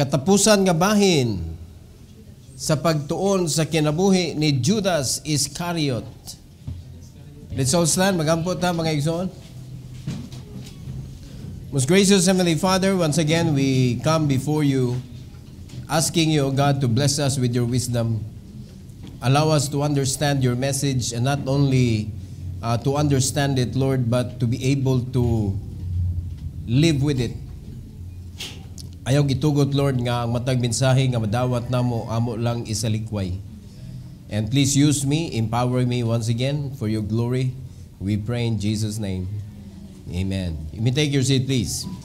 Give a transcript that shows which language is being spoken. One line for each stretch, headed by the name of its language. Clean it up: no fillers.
Cebuano: Katapusan nga bahin sa pagtuon sa kinabuhi ni Judas Iscariot.
English: Let's all stand.
Cebuano: Magampot ta mga igsoon.
English: Most gracious Heavenly Father, once again we come before you asking you, O God, to bless us with your wisdom. Allow us to understand your message, and not only to understand it, Lord, but to be able to live with it.
Cebuano: Ayaw gitugot, Lord, nga ang matag mensahe nga madawat namo amo lang isalikway.
English: And please use me, empower me once again for your glory. We pray in Jesus' name. Amen. You may take your seat, please.